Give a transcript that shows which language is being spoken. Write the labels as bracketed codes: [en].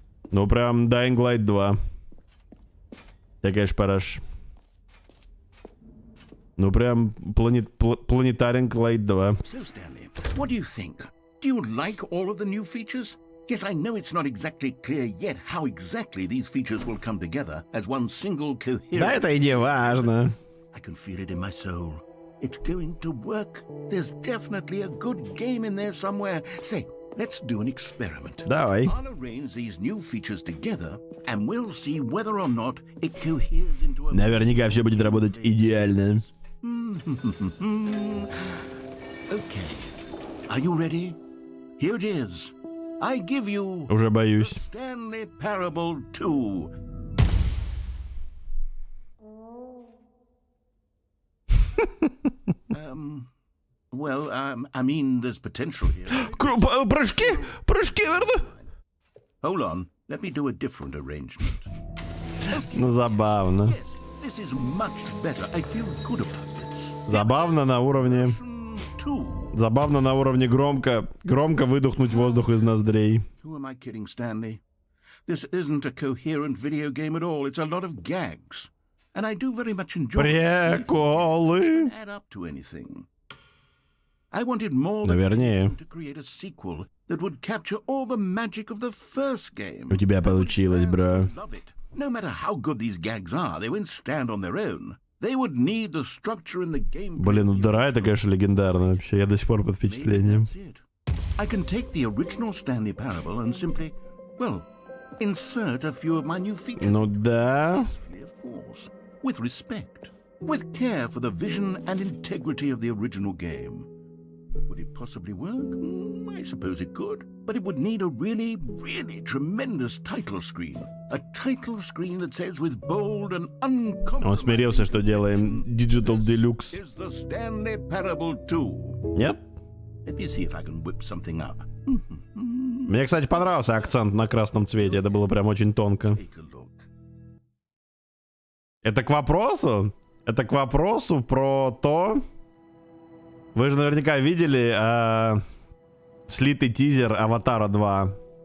[ru] Ну прям Dying Light 2. Такая ж параш. Ну прям Planetary Light 2. [en] So, Stanley, what do you think? Do you like all of the new features? Yes, I know it's not exactly clear yet how exactly these features will come together as one single coherent... [ru] Да это и не важно. [en] I can feel it in my soul. It's going to work. There's definitely a good game in there somewhere. Say, let's do an experiment. [ru] Давай. [en] I'll arrange these new features together, and we'll see whether or not it coheres into a... [ru] Наверняка все будет работать идеально. [en] Okay. Are you ready? Here it is. I give you... [ru] Уже боюсь. [en] Stanley Parable 2. I mean, there's potential here. [ru] Прыжки! Прыжки, верно? [en] Hold on. Let me do a different arrangement. [ru] Ну, забавно. [en] Yes, this is much better. I feel good about this. [ru] Забавно на уровне... [en] Two. [ru] Забавно на уровне громко выдохнуть воздух из ноздрей. [en] Who am I kidding, Stanley? This isn't a coherent video game at all. It's a lot of gags. And I do very much enjoy [ru] Приколы. [en] add up to anything. I wanted more [ru] Наверное. [en] to create a sequel that would capture all the magic of the first game. [ru] У тебя получилось, бро. [en] Love it. No matter how good these gags are, they won't stand on their own. They would need the structure in the game. [ru] Блин, ну дыра это, конечно, легендарно вообще. Я до сих пор под впечатлением. [en] I can take the original Stanley Parable and simply, well, insert a few of my new features. [ru] Ну да. [en] Of course, with respect, with care for the vision and integrity of the original game. Would it possibly work? I suppose it could. But it would need a really, really tremendous title screen. A title screen that says with bold and uncompromising... [ru] Он смирился, что делаем Digital Deluxe. [en] Is the Stanley Parable 2. [ru] Нет? [en] Let me see if I can whip something up. [ru] Мне, кстати, понравился акцент на красном цвете. Это было прям очень тонко. [en] Take a look. [ru] Это к вопросу? Это к вопросу про то... Вы же наверняка видели слитый тизер Аватара 2.